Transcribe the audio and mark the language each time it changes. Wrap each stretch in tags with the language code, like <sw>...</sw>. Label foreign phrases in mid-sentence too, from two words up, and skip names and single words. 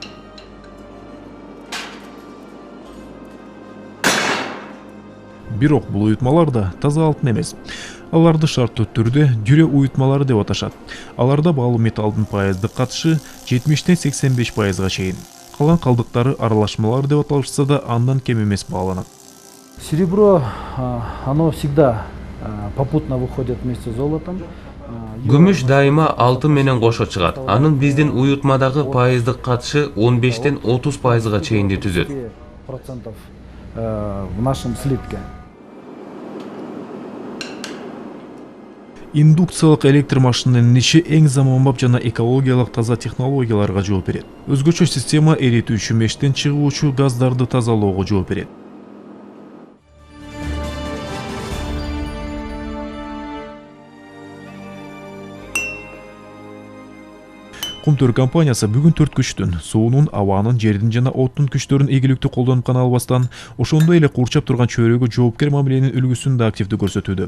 <ky>Бирок бул уютмалар да таза алтын эмес. Аларды шарттуу түрдө дүрө уютмалары деп аташат. Аларда баалуу металлдын пайыздык катышы 70-тен 85%га чейин. Калган калдыктары аралашмалар деп аталышса да андан кем эмес бааланат.</ky> <ru>Серебро, оно всегда попутно выходит вместе с золотом.</ru> <ky>Күмүш дайыма алтын менен кошо чыгат. Анын биздин уютмадагы пайыздык катышы 15-тен 30%га чейинди түзөт.</ky> <ru>В нашем слитке.</ru> <ky>Индукциялык электр машинанын иши эң заманбап жана экологиялык таза технологияларга жооп берет. Өзгөчө система эритүүчү мештен чыгуучу газдарды тазалоого жооп берет. Кумтөр компаниясы бүгүн 4 күчтүн, суунун, абанын, жердин жана оттун күчтөрүн ийгиликтүү колдонуп гана албастан, ошондой эле курчап турган чөйрөгө жоопкер мамиленин үлгүсүн да активдүү көрсөтүүдө.</ky>